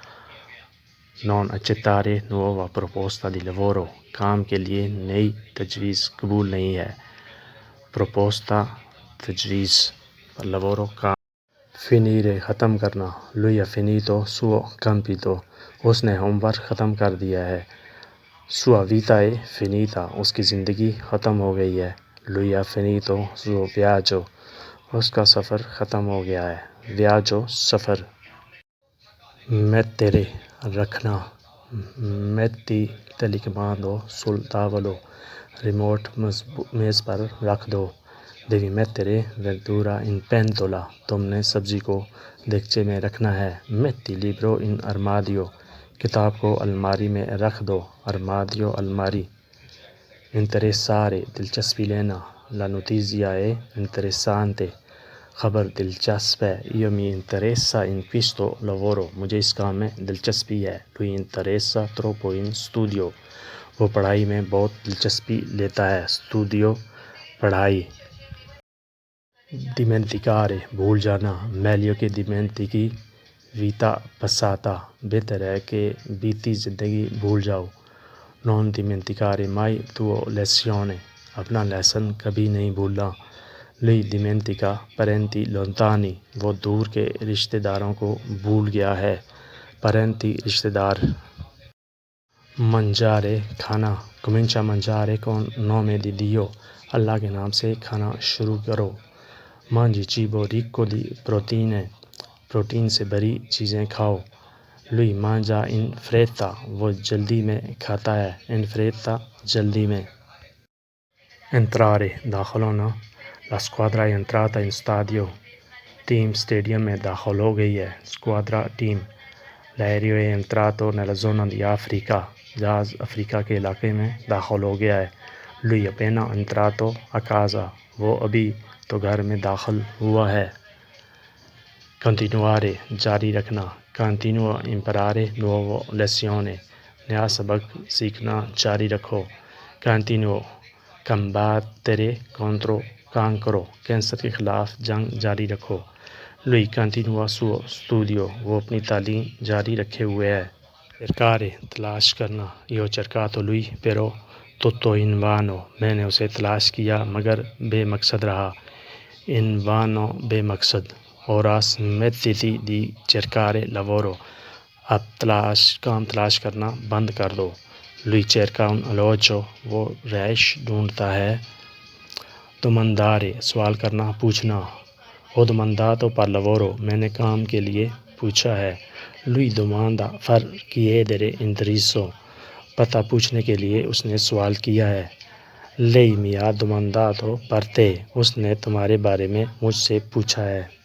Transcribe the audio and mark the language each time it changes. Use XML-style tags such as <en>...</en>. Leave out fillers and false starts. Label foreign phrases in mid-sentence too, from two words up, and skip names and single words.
<it>Non accettare nuova proposta di lavoro,</it> <ur>کام کے لیے نئی تجویز قبول نہیں ہے.</ur> <it>Proposta, تجویز. Lavoro, کام.</it> <ur>Finire, ختم کرنا.</ur> <it>Lui ha finito suo compito,</it> <ur>اس نے ہوم ورک ختم کر دیا ہے.</ur> <it>Sua vita è finita,</it> <ur>اس کی زندگی ختم ہو گئی ہے.</ur> <it>Lui ha finito suo viaggio,</it> <ur>اس کا سفر ختم ہو گیا ہے.</ur> <it>Viaggio, سفر. Mettere, رکھنا. Metti il telecomando sul tavolo,</it> <ur>ریموٹ میز پر رکھ دو.</ur> <it>Devi mettere verdura in pentola,</it> <ur>تم نے سبزی کو دیگچے میں رکھنا ہے.</ur> <it>Metti il libro in armadio,</it> <ur>کتاب کو الماری میں رکھ دو. Armadio, الماری. Interessare, دلچسپی لینا.</ur> <it>La notizia è interessante,</it> <ur>خبر دلچسپ ہے.</ur> <it>Io mi interessa in questo lavoro,</it> <ur>مجھے اس کام میں دلچسپی ہے.</ur> <it>Lui interessa troppo in studio,</it> <ur>وہ پڑھائی میں بہت دلچسپی لیتا ہے. Studio, پڑھائی. Dimenticare, بھول جانا.</ur> <it>Meglio che dimentichi vita passata,</it> <ur>بہتر ہے کہ بیتی زندگی بھول جاؤ.</ur> <it>Non dimenticare mai tuo lezione,</it> <ur>اپنا لیسن کبھی نہیں بھولنا.</ur> <it>Lui dimentica parenti lontani,</it> <ur>وہ دور کے رشتہ داروں کو بھول گیا ہے. Parenti, رشتہ دار. mangiare کھانا</ur> <it>comincia a mangiare con nome di Dio</it> <ur>اللہ کے نام سے کھانا شروع کرو</ur> <it>mangi cibo ricco di proteine</it> <ur>پروٹین سے بھری چیزیں کھاؤ</ur> <it>lui mangia in fretta</it> <ur>وہ جلدی میں کھاتا ہے</ur> <it>in fretta</it> <ur>جلدی میں entrare داخل ہونا</ur> <it>la squadra è entrata in stadio</it> <ur>ٹیم اسٹیڈیم میں داخل ہو گئی ہے squadra ٹیم</ur> <it>l'aereo è entrato nella zona di Africa</it> <ur>جہاز افریقہ کے علاقے میں داخل ہو گیا ہے</ur> <it>lui appena entrato a casa</it> <ur>وہ ابھی تو گھر میں داخل ہوا ہے continuare جاری رکھنا</ur> <it>continua a imparare nuove lezioni</it> <ur>نیا سبق سیکھنا جاری رکھو</ur> <it>continuo combattere contro cancro</it> <ur>کینسر کے خلاف جنگ جاری رکھو</ur> <it>lui continua suo studio</it> <ur>وہ اپنی تعلیم جاری رکھے ہوئے ہے cercare تلاش کرنا</ur> <it>io ho cercato lui però tutto invano</it> <ur>میں نے اسے تلاش کیا مگر بے مقصد رہا invano بے مقصد</ur> <it>ora smettiti di cercare lavoro</it> <ur>اب کام تلاش کرنا بند کر دو</ur> <it>lui cerca un alloggio</it> <ur>وہ رہائش ڈھونڈتا ہے domandare سوال کرنا پوچھنا</ur> <it>ho domandato per lavoro</it> <ur>میں نے کام کے لیے پوچھا ہے</ur> <it>lui domanda per chiedere indirizzo</it> <ur>پتہ پوچھنے کے لیے اس نے سوال کیا ہے</ur> <it>lei mi ha domandato per te</it> <ur>اس نے تمہارے بارے میں مجھ سے پوچھا ہے</ur>